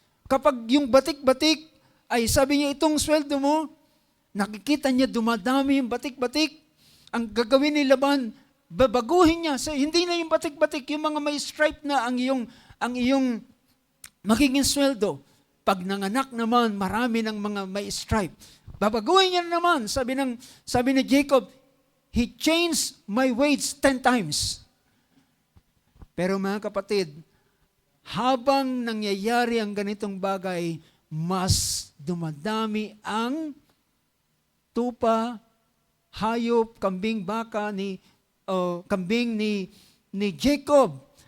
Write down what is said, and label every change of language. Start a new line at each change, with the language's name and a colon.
Filipino: Kapag yung batik-batik ay sabi niya, itong sweldo mo, nakikita niya dumadami yung batik-batik. Ang gagawin ni Laban, babaguhin niya. So, hindi na yung batik-batik, yung mga may stripe na ang iyong magiging sweldo. Pag nanganak naman, marami ng mga may stripe. Babaguhin niya naman. Sabi ni Jacob,
English: he changed my wage 10 times.
Filipino: Pero mga kapatid, habang nangyayari ang ganitong bagay, mas dumadami ang tupa, hayop, kambing, baka kambing ni Jacob.